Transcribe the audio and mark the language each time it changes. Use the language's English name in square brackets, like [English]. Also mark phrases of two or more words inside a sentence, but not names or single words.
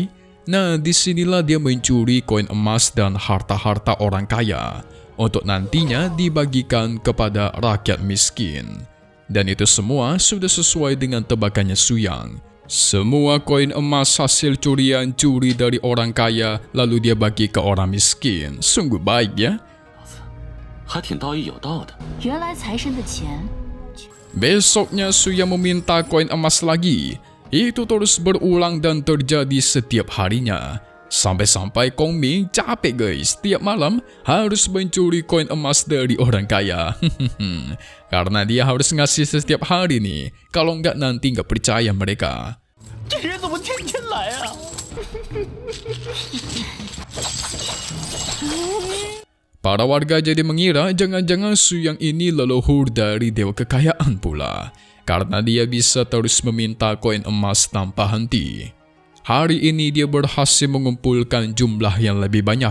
[Indonesian] Nah disinilah dia mencuri koin emas dan harta-harta orang kaya untuk nantinya dibagikan kepada rakyat miskin. Dan itu semua sudah sesuai dengan tebakannya Suyang. Semua koin emas hasil curian curi dari orang kaya lalu dia bagi ke orang miskin. Sungguh baik ya. [Chinese] 还挺道义有道的。原来财神的钱 [Indonesian] Besoknya Suyang meminta koin emas lagi. Itu terus berulang dan terjadi setiap harinya. Sampai-sampai Kong Ming capek guys, tiap malam harus mencuri koin emas dari orang kaya. Karena dia harus ngasih setiap hari nih, kalau enggak nanti nggak percaya mereka. [Chinese] 这人怎么天天来啊？ [Indonesian] Para warga jadi mengira jangan-jangan Suyang ini leluhur dari dewa kekayaan pula. Karena dia bisa terus meminta koin emas tanpa henti. Hari ini dia berhasil mengumpulkan jumlah yang lebih banyak.